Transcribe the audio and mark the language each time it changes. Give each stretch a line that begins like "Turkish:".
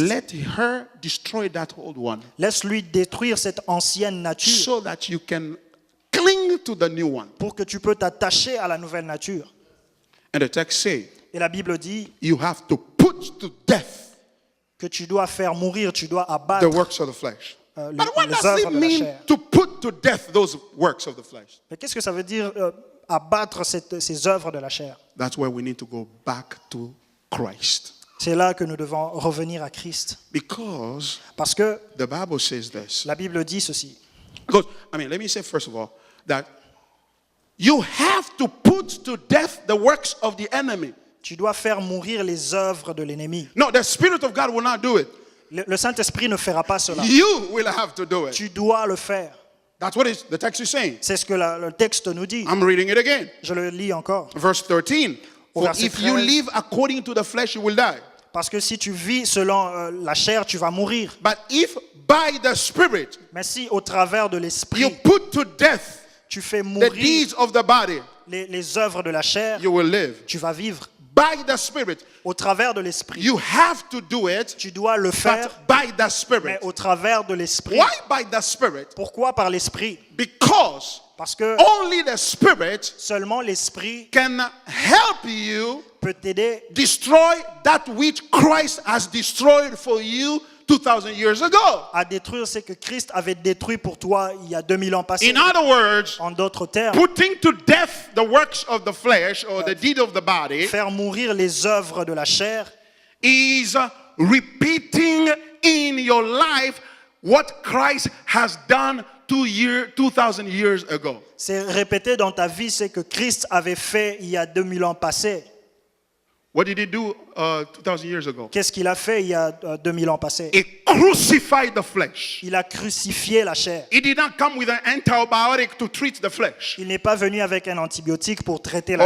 English: Let her destroy that old one
French: Laisse-lui détruire cette ancienne nature
English: so that you can cling to the new one.
French: pour que tu peux t'attacher à la nouvelle nature.
English: And the text says,
French: Et la Bible dit
English: you have to put to death
French: que tu dois faire mourir, tu dois
English: the
French: abattre
English: works of the flesh.
French: les
English: But what does
French: œuvres
English: it
French: de la
English: mean
French: chair.
English: to put to death those works of the flesh?
French: Mais qu'est-ce que ça veut dire abattre ces œuvres de la chair?
English: That's where we need to go back to Christ.
French: C'est là que nous devons revenir à Christ.
English: Because
French: Parce que
English: the Bible says this.
French: la Bible dit ceci.
English: Because, let me say first of all that you have to put to death the works of the enemy.
French: Tu dois faire mourir les œuvres de l'ennemi.
English: No, the Spirit of God will not do it.
French: Le Saint-Esprit ne fera pas cela.
English: You will have to do it.
French: Tu dois le faire.
English: That's what the text is saying.
French: C'est ce que le texte nous dit.
English: I'm reading it again.
French: Je le lis encore.
English: Verse 13. For
French: verset
English: if you
French: 13.
English: live according to the flesh, you will die.
French: Parce que si tu vis selon la chair, tu vas mourir.
English: But if by the Spirit
French: Mais si au travers de
English: you
French: l'Esprit,
English: put to death
French: tu fais
English: the
French: mourir
English: deeds of the body,
French: les œuvres de la chair,
English: you will live.
French: tu vas vivre.
English: By the Spirit,
French: Au travers de l'Esprit,
English: you have to do it,
French: tu dois le faire,
English: but by the
French: mais
English: Spirit.
French: au travers de l'Esprit.
English: Why by the Spirit?
French: Pourquoi par l'Esprit?
English: Because
French: Parce que
English: only the Spirit
French: seulement l'Esprit
English: can help you
French: peut t'aider
English: destroy that which Christ has destroyed for you 2,000 years ago.
French: à détruire ce que Christ avait détruit pour toi il y a 2000 ans passés.
English: In other words,
French: En d'autres termes,
English: putting to death the works of the flesh or the deed of the body
French: faire mourir les œuvres de la chair,
English: is repeating in your life what Christ has done 2,000 years ago.
French: c'est répéter dans ta vie ce que Christ avait fait il y a 2000 ans passés.
English: What did he do 2,000 years ago?
French: Qu'est-ce qu'il a fait il y a 2000 ans passés?
English: He crucified the flesh.
French: Il a crucifié la chair.
English: He did not come with an antibiotic to treat the flesh.
French: Il n'est pas venu avec un antibiotique pour traiter la